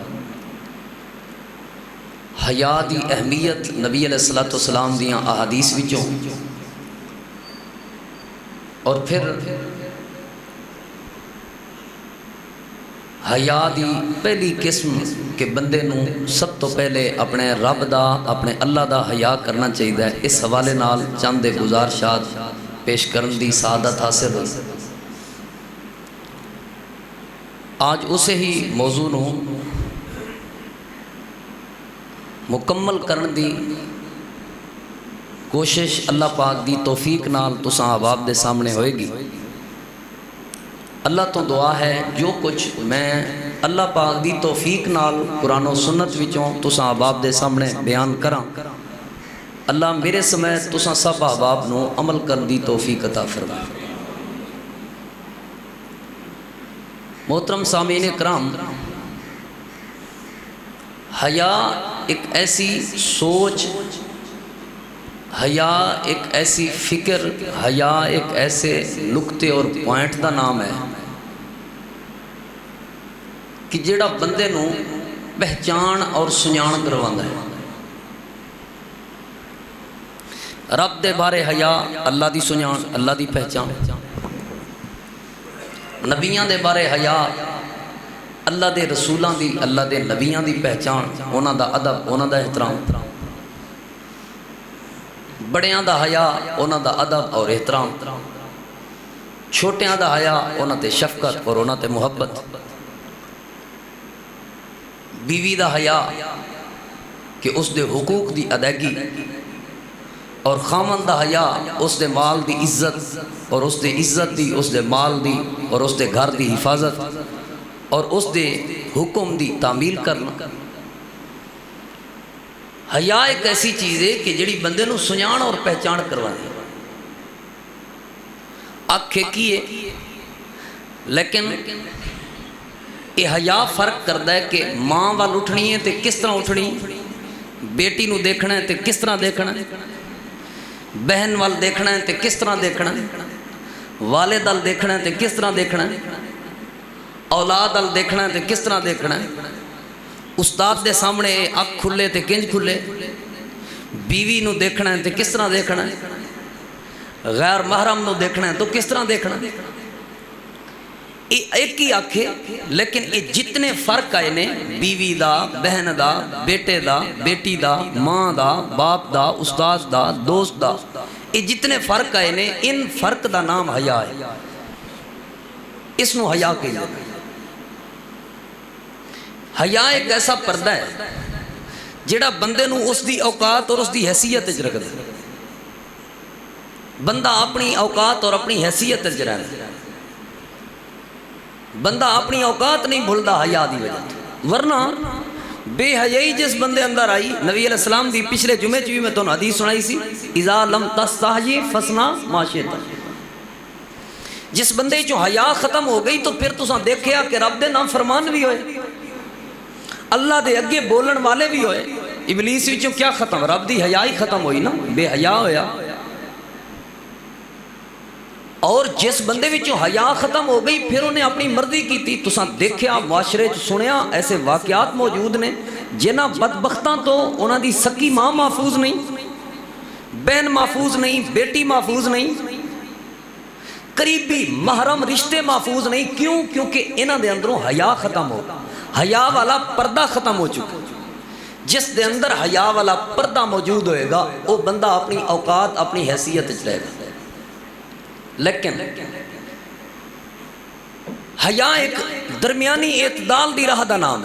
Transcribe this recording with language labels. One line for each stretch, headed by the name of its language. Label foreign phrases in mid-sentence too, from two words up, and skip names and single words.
Punjabi: حیا دی اہمیت نبی
Arabic: علیہ السلام
Punjabi: دیاں احادیث وچوں اور پھر حیا دی پہلی قسم کہ بندے نو سب تو پہلے اپنے رب دا اپنے اللہ دا حیا کرنا چاہیے، اس حوالے نال چند گزارشات پیش کرن دی سعادت حاصل ہوئی۔ آج اسے ہی موضوع نو مکمل کرن دی کوشش اللہ پاک دی توفیق نال تساں احباب دے سامنے ہوئے گی۔ اللہ تو دعا ہے جو کچھ میں اللہ پاک دی توفیق نال قرآن و سنت وچوں تساں احباب دے سامنے بیان کراں، اللہ میرے سمیت تساں سب احباب نو عمل کرن دی توفیق عطا فرمائے۔ محترم سامعین کرام، حیا ایک ایسی سوچ، حیا ایک ایسی فکر، حیا ایک ایسے نقطے اور پوائنٹ دا نام ہے کہ جیڑا بندے نو پہچان اور سنجان کرواندا ہے۔ رب دے بارے حیا اللہ دی سنجان، اللہ دی پہچان، نبیاں دے بارے حیا اللہ دے رسولاں دی، اللہ دے نبیاں دی پہچان، انہاں دا ادب، انہاں دا احترام، بڑیاں دا حیا انہاں دا ادب اور احترام، چھوٹیاں دا حیا انہاں تے شفقت اور انہاں تے محبت، بیوی دا حیا کہ اس دے حقوق دی ادائیگی، اور خامن دا حیا اس دے مال دی عزت اور اس دے عزت دی، اس دے مال دی اور اس دے گھر دی حفاظت اور اس دے حکم دی تعمیل کرنا۔ حیا ایک ایسی چیز ہے کہ جڑی بندے نو سنجان اور پہچان کروا دے۔ آنکھیں کی ہے لیکن یہ حیا فرق کرتا ہے کہ ماں وال اٹھنی ہے تے کس طرح اٹھنی، بیٹی نو دیکھنا ہے تے کس طرح دیکھنا، بہن وال دیکھنا ہے تے کس طرح دیکھنا، والد وال دیکھنا ہے تے کس طرح دیکھنا، اولاد وال دیکھنا ہے تے کس طرح دیکھنا، استاد دے سامنے اکھ کھلے تے کنج کھلے، بیوی نو دیکھنا ہے تے کس طرح دیکھنا، غیر محرم نو دیکھنا ہے تو کس طرح دیکھنا۔ ایک ہی آنکھ ہے لیکن یہ جتنے فرق آئے نے، بیوی دا، بہن دا، بیٹے دا، بیٹی دا، ماں دا، باپ دا، استاد دا، دوست دا، یہ جتنے فرق آئے نے، ان فرق دا نام حیا ہے۔ اس نو حیا
Urdu: کہتے ہیں۔
Punjabi: حیا ایک ایسا پردہ ہے جڑا بندے نو اس دی اوقات اور اس دی حیثیت وچ رکھدا ہے۔ بندہ اپنی اوقات اور اپنی حیثیت وچ رہندا ہے، بندہ اپنی اوقات نہیں بھولدا حیا دی وجہ سے۔ ورنہ بے حیائی جس بندے اندر آئی، نبی
Arabic: علیہ السلام
Punjabi: دی پچھلے جمعے چ بھی میں تمہیں حدیث سنائی سی،
Arabic: اذا لم تستحی فصنع ما شئت،
Punjabi: جس بندے چوں حیا ختم ہو گئی تو پھر تساں دیکھیا کہ رب دے نام فرمان بھی ہوئے، اللہ دے اگے بولن والے بھی ہوئے، ابلیس وچوں کیا ختم؟ رب دی حیا ہی ختم ہوئی نا، بے حیا ہویا۔ اور جس بندے وچوں حیا ختم ہو گئی پھر انہیں اپنی مرضی کی تھی، تساں دیکھیا معاشرے چ سنیا ایسے واقعات موجود نے جنہاں بدبختاں تو انہاں دی سکی ماں محفوظ نہیں، بہن محفوظ نہیں، بیٹی محفوظ نہیں، قریبی محرم رشتے محفوظ نہیں، کیوں؟ کیونکہ انہاں دے اندروں حیا ختم ہو، حیا والا پردہ ختم ہو چکا۔ جس دے اندر حیا والا پردہ موجود ہوئے گا وہ بندہ اپنی اوقات اپنی حیثیت چ رہے گا۔ لیکن حیا ایک درمیانی اعتدال دی راہ دا نام ہے۔